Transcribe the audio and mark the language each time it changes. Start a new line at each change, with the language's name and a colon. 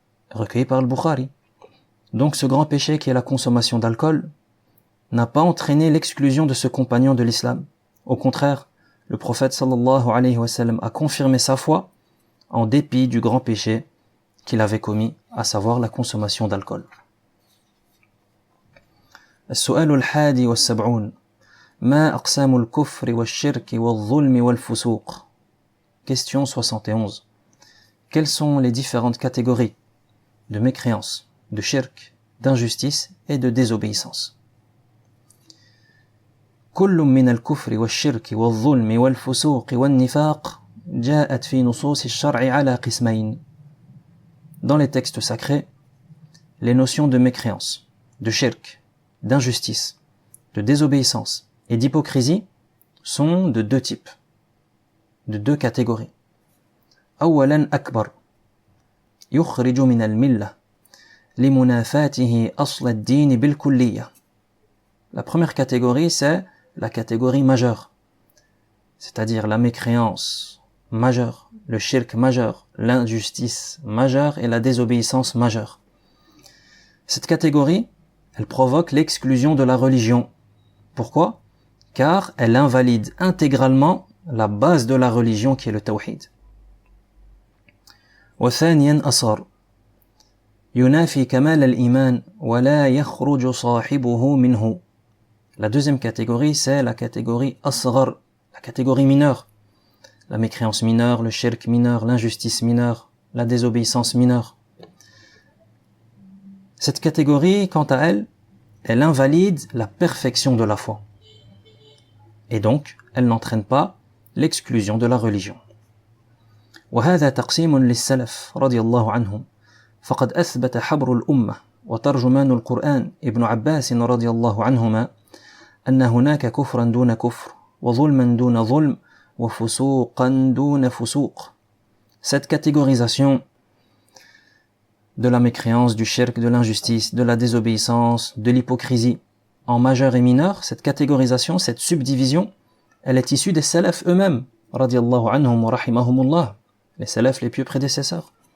French: Recueilli par Al-Bukhari. Donc ce grand péché qui est la consommation d'alcool n'a pas entraîné l'exclusion de ce compagnon de l'islam. Au contraire, le prophète
Arabic: sallallahu alayhi wa sallam
French: a confirmé sa foi en dépit du grand péché qu'il avait commis, à savoir la consommation d'alcool.
Arabic: السؤال 71. ما أقسام الكفر والشرك والظلم والفسوق?
French: Question 71. Quelles sont les différentes catégories de mécréance, de shirk, d'injustice et de désobéissance?
Arabic: كل من الكفر والشرك والظلم والفسوق والنفاق جاءت في نصوص الشرع على قسمين.
French: Dans les textes sacrés, les notions de mécréance, de shirk, d'injustice, de désobéissance et d'hypocrisie sont de deux types, de deux catégories.
Arabic: أولاً أكبر يخرج من الملة لمنافاته أصل الدين بالكلية.
French: La première catégorie, c'est la catégorie majeure, c'est-à-dire la mécréance majeure, le shirk majeur, l'injustice majeure et la désobéissance majeure. Cette catégorie, elle provoque l'exclusion de la religion. Pourquoi? Car elle invalide intégralement la base de la religion qui est le tawhid.
Arabic: وثانيا أصغر ينافي كمال الإيمان ولا يخرج صاحبه منه.
French: La deuxième catégorie, c'est la catégorie asghar, la catégorie mineure. La mécréance mineure, le shirk mineur, l'injustice mineure, la désobéissance mineure. Cette catégorie, quant à elle, elle invalide la perfection de la foi. Et donc, elle n'entraîne pas l'exclusion de la religion.
Arabic: وهذا تقسيم للسلف رضي الله عنهم فقد أثبت حبر الأمة وترجمان القرآن ابن عباس رضي الله عنهما أن هناك كفرا دون كفر وظلما دون ظلم وفسوقا دون فسوق.
French: Cette catégorisation de la mécréance, du shirk, de l'injustice, de la désobéissance, de l'hypocrisie en majeur et mineur, cette catégorisation, cette subdivision, elle est issue des salafs eux-mêmes,
Arabic: radiyallahu anhum wa rahimahumullah,
French: les salafs les pieux prédécesseurs.